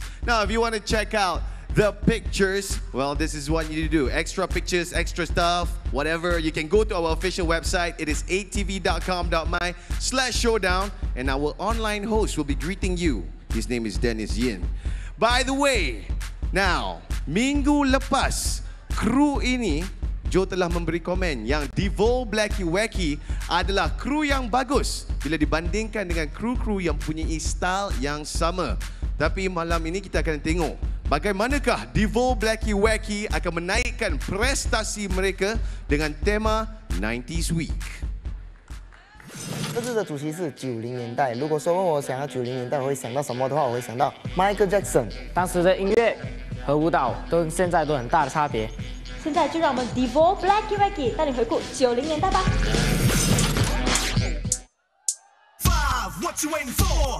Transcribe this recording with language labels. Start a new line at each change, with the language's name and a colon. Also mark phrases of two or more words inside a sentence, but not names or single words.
English: Now, if you want to check out the pictures, well, this is what you do. Extra pictures, extra stuff, whatever. You can go to our official website. It is 8tv.com.my/showdown. And our online host will be greeting you. His name is Dennis Yin. By the way, now,
Malay: minggu lepas, kru ini, Joe telah memberi komen yang Devo Blacky Wacky adalah kru yang bagus bila dibandingkan dengan kru-kru yang punya style yang sama. Tapi malam ini kita akan tengok bagaimanakah Devo Blacky Wacky akan menaikkan prestasi mereka dengan tema 90s Week.
Chinese: 这次的主题是90年代。如果说问我想要90年代我会想到什么的话，我会想到 Michael Jackson。当时的音乐和舞蹈都跟现在都很大的差别。现在就让我们 Devo Blacky Wacky 带你回顾90年代吧。
English: What you waiting for?